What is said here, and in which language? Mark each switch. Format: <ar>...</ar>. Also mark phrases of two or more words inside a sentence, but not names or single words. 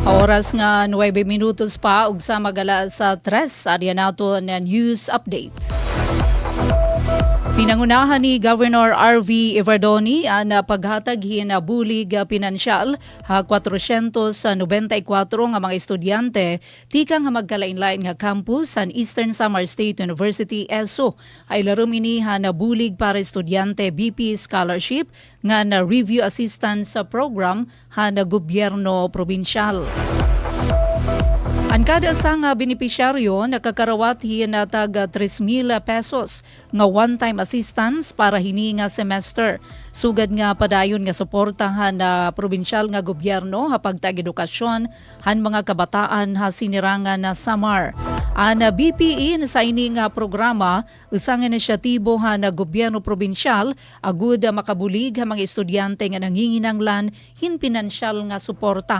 <war>oras nga 9 minutos pa ug sa magala sa 3 adya nato na news update. Pinangunahan ni Governor R.V. Everdoni ang paghatag hinabulig pinansyal ha 494 nga mga estudyante tikang nga magkalain-lain nga campus sa Eastern Samar State University ESO ay larum ini hanabulig para estudyante BP Scholarship nga na</war> <en>review assistance</en> <war>sa program na gobyerno probinsyal. Ang kada sang benepisyaryo nakakarawat na tag 3,000 pesos nga</war> <en>one-time assistance</en> <war>para hini nga semester. Sugad nga padayon nga suportahan na probinsyal nga gobyerno hapag tag edukasyon han mga kabataan ha sinirangan na Samar. Ang BPE sa ini nga programa usang inisyatibo ha na gobyerno probinsyal agud makabulig ha mga estudyante nga nanginginanglan hin pinansyal nga suporta.</war>